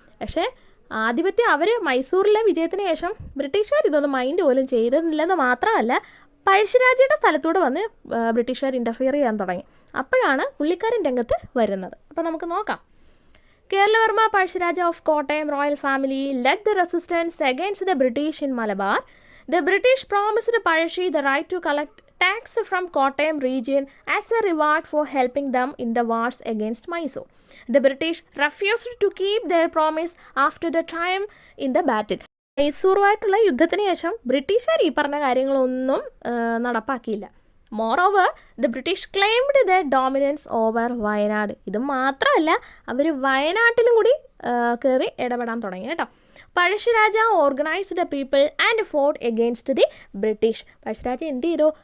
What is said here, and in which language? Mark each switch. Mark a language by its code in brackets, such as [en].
[ml] പക്ഷേ ആധിപത്യം അവർ മൈസൂരിലെ വിജയത്തിന് ശേഷം ബ്രിട്ടീഷുകാർ ഇതൊന്നും മൈൻഡ് പോലും ചെയ്തില്ലെന്ന് മാത്രമല്ല, പഴശ്ശിരാജയുടെ സ്ഥലത്തൂടെ വന്ന് ബ്രിട്ടീഷുകാർ ഇൻ്റർഫിയർ ചെയ്യാൻ തുടങ്ങി. അപ്പോഴാണ് പുള്ളിക്കാരൻ രംഗത്ത് വരുന്നത്. അപ്പോൾ നമുക്ക് നോക്കാം. [en] Kerala Varma Pazhassi Raja of Kottayam royal family led the resistance against the British in Malabar. The British promised Pazhassi the right to collect tax from Kottayam region as a reward for helping them in the wars against Mysore. The British refused to keep their promise after the triumph in the battle. [ml] മൈസൂറുമായിട്ടുള്ള യുദ്ധത്തിന് ശേഷം ബ്രിട്ടീഷുകാർ ഈ പറഞ്ഞ കാര്യങ്ങളൊന്നും നടപ്പാക്കിയില്ല. [en] Moreover the British claimed the dominance over Wayanad. [ml] ഇത് മാത്രമല്ല, അവർ വയനാട്ടിലും കൂടി കയറി ഇടപെടാൻ തുടങ്ങി കേട്ടോ. [en] Pazhassi Raja organised the people and fought against the British. Pazhassi Raja [ml] എന്ത് ചെയ്തു?